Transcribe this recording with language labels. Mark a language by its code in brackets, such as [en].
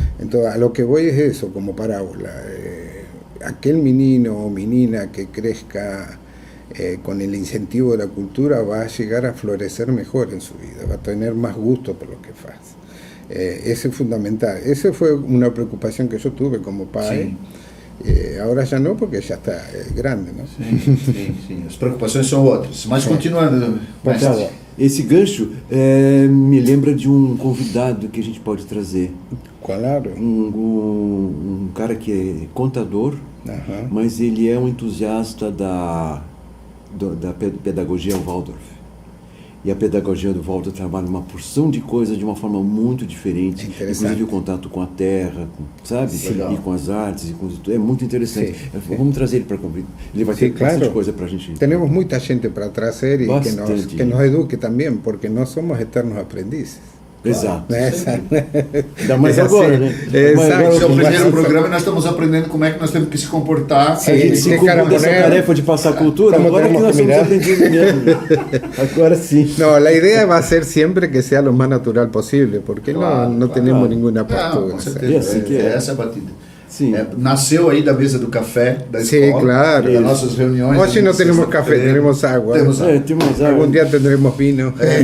[es] Entonces, a lo que voy es eso, como parábola. Aquel menino o menina que crezca con el incentivo de la cultura va a llegar a florecer mejor en su vida, va a tener más gusto por lo que hace. Ese es fundamental. Esa fue una preocupación que yo tuve como padre. [pt] Agora já não, porque já está grande, não? Sim. As preocupações são outras. Mas continuando. Esse gancho me lembra de um convidado que a gente pode trazer. Claro. Um cara que é contador, mas ele é um entusiasta da pedagogia Waldorf. E a pedagogia do Waldorf trabalha uma porção de coisas de uma forma muito diferente, inclusive o contato com a terra, sabe? E com as artes, é muito interessante. Vamos trazer ele para cumprir. Ele vai ter bastante coisa para a gente. Temos muita gente para trazer e que nos eduque também, porque nós somos eternos aprendizes. Exato. Ainda mais agora, né? Esse é o primeiro programa e nós estamos aprendendo como é que nós temos que se comportar. A gente se cumpre dessa tarefa de passar cultura, agora que nós estamos aprendiendo mesmo. Agora sim. [es] No, la idea va a ser siempre que sea lo más natural posible, porque no tenemos ninguna postura. [pt] Com certeza. Essa é a batida. Sim. Nasceu aí da mesa do café da escola, [es] sí, claro. [pt] das nossas reuniões. Hoje não temos café, temos água. Temos água. Algum dia teremos vinho.